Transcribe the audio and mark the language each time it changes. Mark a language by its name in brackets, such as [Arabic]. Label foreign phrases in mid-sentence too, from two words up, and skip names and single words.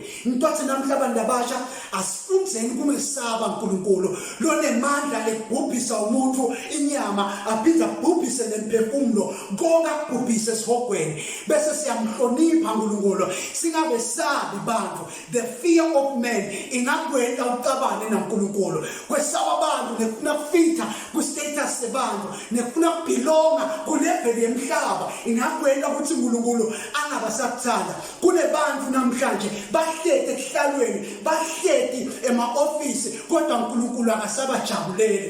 [Swati] Ngitothe namhla abantu abasha asifundzeni kumesaba uNkulunkulu lonemandla ekubhubhisa umuntu inyama aphinde abhubhise nemphefumulo konke akubhubhise esihogweni. Bese siyamhlonipha uNkulunkulu, singabesabi bantu. [English] The fear of man [Swati] ingakwenza ucabane naNkulunkulu. Kwesaba abantu nefuna kufitha ku-status sebantu, nefuna kubhilonga kuleveli yemhlaba ingakwenza ukuthi uNkulunkulu angabasakuthanda. Kunebantu namhlanje bahleti ehlalweni, bahleti ema-ofisi, kodwa uNkulunkulu akasabajabuleli.